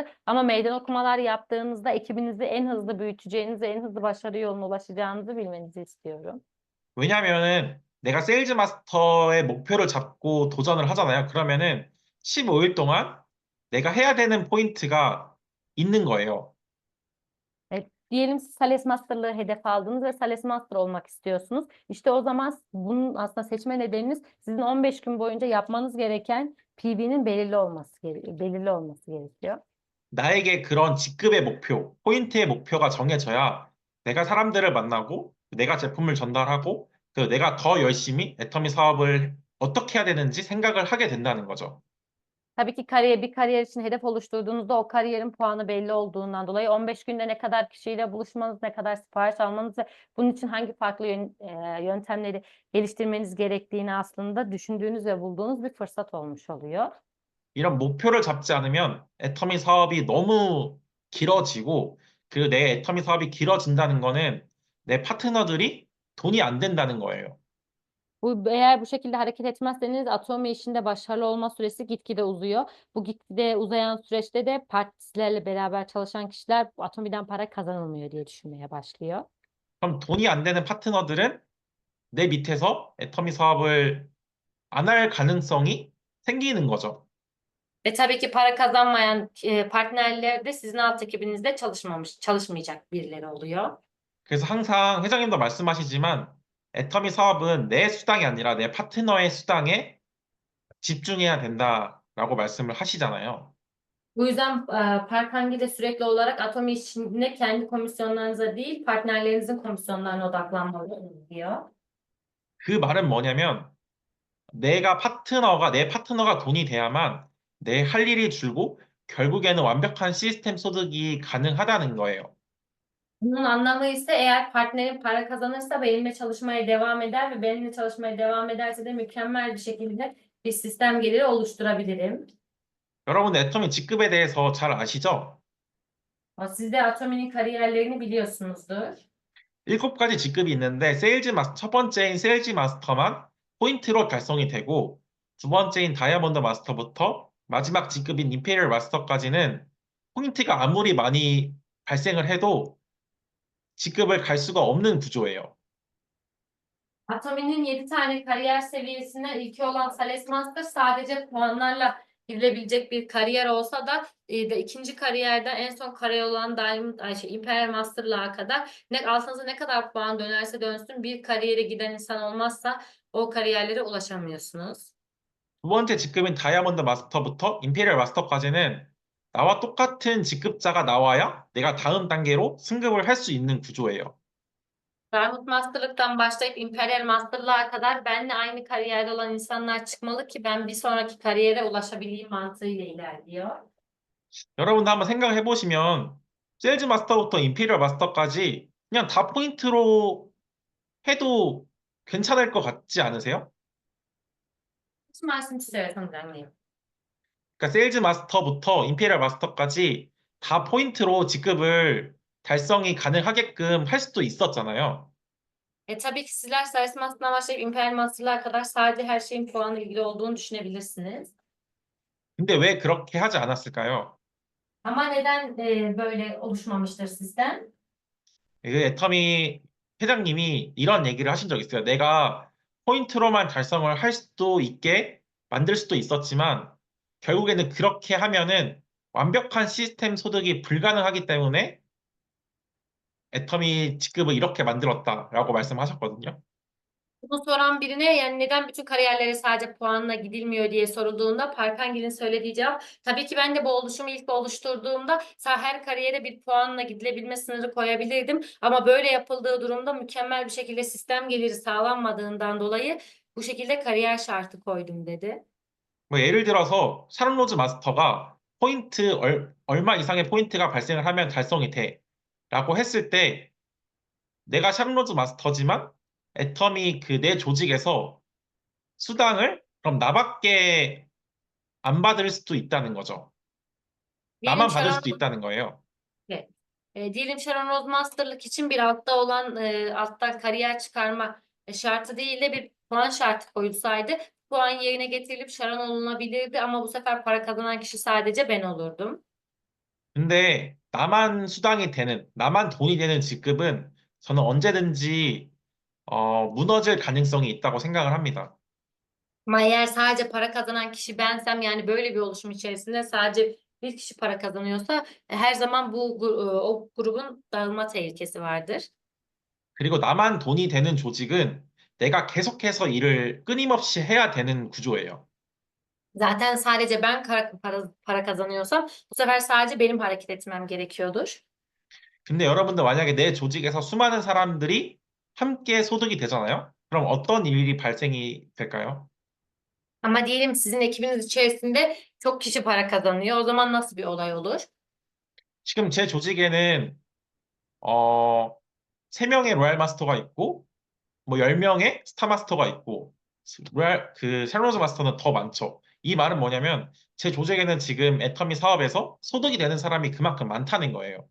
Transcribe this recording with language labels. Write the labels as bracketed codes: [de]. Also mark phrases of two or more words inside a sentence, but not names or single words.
[tr] Ama meydan okumalar yaptığınızda ekibinizi en hızlı büyüteceğinizi, en hızlı başarı yoluna ulaşacağınızı bilmenizi istiyorum. [ko] 왜냐하면은 내가 세일즈 마스터의 목표를 잡고 도전을 하잖아요. 그러면은 15일 동안 내가 해야 되는 포인트가 있는 거예요. [tr] Diyelim siz Sales Master'lığı hedef aldınız ve Sales Master olmak istiyorsunuz. İşte o zaman bunun aslında seçme nedeniniz sizin 15 gün boyunca yapmanız gereken PV'nin belirli olması gerekiyor. [ko] 나에게 그런 직급의 목표, 포인트의 목표가 정해져야 내가 사람들을 만나고 내가 제품을 전달하고 그 내가 더 열심히 애터미 사업을 어떻게 해야 되는지 생각을 하게 된다는 거죠. [tr] Tabii ki bir kariyer için hedef oluşturduğunuzda o kariyerin puanı belli olduğundan dolayı 15 günde ne kadar kişiyle buluşmanız, ne kadar sipariş almanız ve bunun için hangi farklı yöntemleri geliştirmeniz gerektiğini aslında düşündüğünüz ve bulduğunuz bir fırsat olmuş oluyor. [ko] 이런 목표를 잡지 않으면 애터미 사업이 너무 길어지고 그 내 애터미 사업이 길어진다는 거는 내 파트너들이 돈이 안 된다는 거예요. [tr] Eğer bu şekilde hareket etmezseniz Atomi işinde başarılı olma süresi gitgide uzuyor. Bu gitgide uzayan süreçte de partnerlerle beraber çalışan kişiler Atomi'den para kazanılmıyor diye düşünmeye başlıyor. [ko] 그럼 돈이 안 되는 파트너들은 내 밑에서 애터미 사업을 안 할 가능성이 생기는 거죠. [tr] Ve tabii ki para kazanmayan partnerler de sizin alt ekibinizde çalışmayacak birileri oluyor. [ko] 그래서 항상 회장님도 말씀하시지만 애터미 사업은 내 수당이 아니라 내 파트너의 수당에 집중해야 된다라고 말씀을 하시잖아요. [tr] Bu yüzden Park Hangi de sürekli olarak Atomi işinde kendi komisyonlarınıza değil partnerlerinizin komisyonlarına odaklanmalı diyor. [ko] 그 말은 뭐냐면 내 파트너가 돈이 돼야만 내 할 일이 줄고 결국에는 완벽한 시스템 소득이 가능하다는 거예요. [tr] Bunun anlamı ise eğer partnerim para kazanırsa benimle çalışmaya devam eder ve benimle çalışmaya devam ederse de mükemmel bir şekilde bir sistem geliri oluşturabilirim. [ko] 여러분, 애터미 직급에 대해서 잘 아시죠? [tr] Siz de Atomi'nin kariyerlerini biliyorsunuzdur. [ko] 7가지 직급이 있는데 첫 번째인 세일즈 마스터만 포인트로 달성이 되고 두 번째인 다이아몬드 마스터부터 마지막 직급인 임페리얼 마스터까지는 포인트가 아무리 많이 발생을 해도 직급을 갈 수가 없는 구조예요. [tr] Atomi'nin 7 tane kariyer seviyesinden ilki olan Thales Master sadece puanlarla girilebilecek bir kariyer olsa da ikinci kariyerden en son kariyer olan Diamond, Imperial Master'lığa kadar altınıza ne kadar puan dönerse dönsün bir kariyere giden insan olmazsa o kariyerlere ulaşamıyorsunuz. [ko] 두 번째 직급인 다이아몬드 마스터부터 임페리얼 마스터까지는 나와 똑같은 직급자가 나와야 내가 다음 단계로 승급을 할 수 있는 구조예요. [tr] Diamond Master'lıktan başlayıp Imperial Master'lığa kadar benimle aynı kariyerde olan insanlar çıkmalı ki ben bir sonraki kariyere ulaşabileyim mantığıyla ilerliyor. [ko] 여러분도 한번 생각해 보시면 세일즈 마스터부터 임페리얼 마스터까지 그냥 다 포인트로 해도 괜찮을 것 같지 않으세요? Hiç 말씀 주세요, 선장님. 그러니까 세일즈 마스터부터 임페리얼 마스터까지 다 포인트로 직급을 달성이 가능하게끔 할 수도 있었잖아요. [tr] Tabii ki sizler Sales Master'dan başlayıp Imperial Master'lığa kadar sadece her şeyin puanla ilgili olduğunu düşünebilirsiniz. [ko] 근데 왜 그렇게 하지 않았을까요? [tr] Ama neden böyle oluşmamıştır sistem? [ko] 그 애터미 회장님이 이런 얘기를 하신 적 있어요. 내가 포인트로만 달성을 할 수도 있게 만들 수도 있었지만 결국에는 그렇게 하면은 완벽한 시스템 소득이 불가능하기 때문에 애터미 직급을 이렇게 만들었다라고 말씀하셨거든요. [tr] Bunu soran birine yani neden bütün kariyerlere sadece puanla gidilmiyor diye sorulduğunda Parkangil'in söylediği cevap tabii ki ben de bu oluşumu ilk oluşturduğumda her kariyere bir puanla gidilebilme sınırı koyabilirdim. Ama böyle yapıldığı durumda mükemmel bir şekilde sistem geliri sağlanmadığından dolayı bu şekilde kariyer şartı koydum dedi. [ko] 뭐 예를 들어서 샤론 로즈 마스터가 포인트 얼마 이상의 포인트가 발생을 하면 달성이 돼라고 했을 때 내가 샤론 로즈 마스터지만 애터미 그 내 조직에서 수당을 그럼 나밖에 안 받을 수도 있다는 거죠. [tr] Diyelim [ko] 나만 받을 Sharon 수도 있다는 거예요. [tr] Evet. Diyelim Sharon Rose Master'lık için bir altta olan alttan kariyer çıkarma şartı değil de bir puan şartı koyulsaydı puan yerine getirilip Sharon olunabilirdi ama bu sefer para kazanan kişi sadece ben olurdum. [ko] 근데 나만 돈이 되는 직급은 저는 언제든지 무너질 가능성이 있다고 생각을 합니다. [tr] Ama eğer sadece para kazanan kişi bensem yani böyle bir oluşum içerisinde sadece bir kişi para kazanıyorsa her zaman o grubun dağılma tehlikesi vardır. [ko] 그리고 나만 돈이 되는 조직은 내가 계속해서 일을 끊임없이 해야 되는 구조예요. [tr] Zaten sadece ben para kazanıyorsam bu sefer sadece benim hareket etmem gerekiyordur. [ko] 근데 여러분들 만약에 내 조직에서 수많은 사람들이 함께 소득이 되잖아요? 그럼 어떤 일이 발생이 될까요? [tr] Ama diyelim sizin ekibiniz içerisinde çok kişi para kazanıyor. O zaman nasıl bir olay olur? [ko] 지금 제 조직에는 어, 3명의 로얄 마스터가 있고 뭐 10명의 스타 마스터가 있고 샬로즈 마스터는 더 많죠. 이 말은 뭐냐면 제 조직에는 지금 애터미 사업에서 소득이 되는 사람이 그만큼 많다는 거예요.